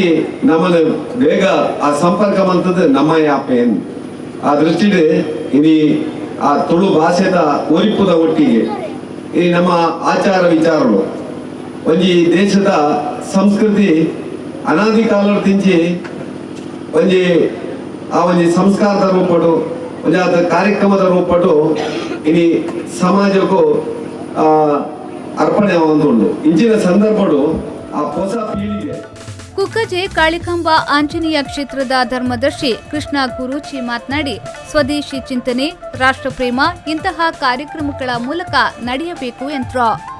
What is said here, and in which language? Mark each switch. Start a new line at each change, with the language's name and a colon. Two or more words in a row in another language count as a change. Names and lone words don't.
Tulu: ನಮ್ಮನ್ನು ಬೇಗ ಆ ಸಂಪರ್ಕ ಮಂತದ್ದು ನಮ್ಮ ಯಾಪೇನು ಆ ದೃಷ್ಟಿಡ್ ಇನಿ ಆ ತುಳು ಭಾಷೆದ ಒರಿಪುದ ಒಟ್ಟಿಗೆ ಈ ನಮ್ಮ ಆಚಾರ ವಿಚಾರಗಳು ಒಂಜಿ ದೇಶದ ಸಂಸ್ಕೃತಿ ಅನಾದಿ ಕಾಲ ತಿಂಚಿ ಒಂಜಿ ಆ ಒಂಜಿ ಸಂಸ್ಕಾರದ ರೂಪಡು ಒಂಜಿ ಆದ ಕಾರ್ಯಕ್ರಮದ ರೂಪಡು ಇನಿ ಸಮಾಜಕ್ಕೂ ಅರ್ಪಣೆ ಆವಂದುಂಡು. ಇಂಚಿನ ಸಂದರ್ಭಡು ಆ ಹೊಸ ಪೀಳಿಗೆ
Kannada: ಕುಕ್ಕಜೆ ಕಾಳಿಕಾಂಬಾ ಆಂಜನೇಯ ಕ್ಷೇತ್ರದ ಧರ್ಮದರ್ಶಿ ಕೃಷ್ಣ ಗುರೂಜಿ ಮಾತನಾಡಿ, ಸ್ವದೇಶಿ ಚಿಂತನೆ, ರಾಷ್ಟ್ರಪ್ರೇಮ ಇಂತಹ ಕಾರ್ಯಕ್ರಮಗಳ ಮೂಲಕ ನಡೆಯಬೇಕು ಎಂದರು.